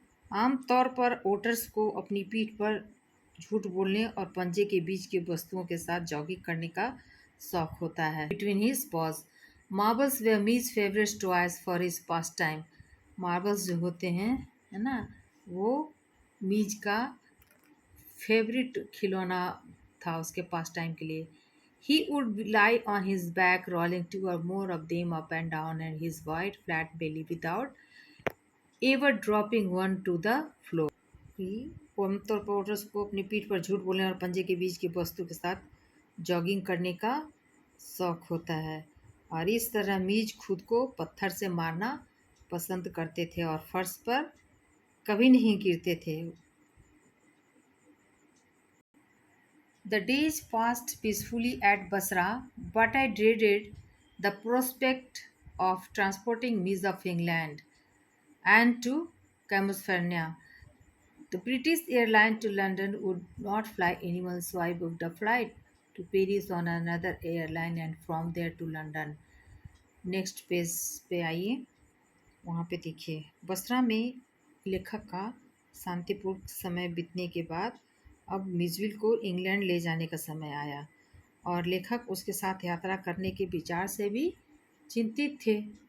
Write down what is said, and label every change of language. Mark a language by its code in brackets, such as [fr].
[hi] आम तौर पर ओटर्स को अपनी पीठ पर झूठ बोलने और पंजे के बीच की वस्तुओं के साथ जॉगिंग करने का शौक होता है। [en] Between his pals marbles were his favourite toys for his pastime. [hi] Marbles जो होते हैं है ना, वो मीज का फेवरेट खिलौना था उसके पास टाइम के लिए। [en] He would lie on his back, rolling two or more of them up and down, and his wide, flat belly without ever dropping one to the floor. [hi] कि वो आमतौर पर वोटर्स को अपनी पीठ पर झूठ बोलने और पंजे के बीच की वस्तु के साथ जॉगिंग करने का शौक होता है और इस तरह मीज खुद को पत्थर से मारना पसंद करते थे और फर्श पर कभी नहीं गिरते थे। [en] The days passed peacefully at Basra, but I dreaded the prospect of transporting Miss of England and to California. The British airline to London would not fly anymore, so I booked a flight to Paris on another airline and from there to London. [hi] Next page पे आइए, वहाँ पे देखिए बसरा में लेखक का शांतिपूर्ण समय बीतने के बाद अब मिजविल को इंग्लैंड ले जाने का समय आया और लेखक उसके साथ यात्रा करने के विचार से भी चिंतित थे।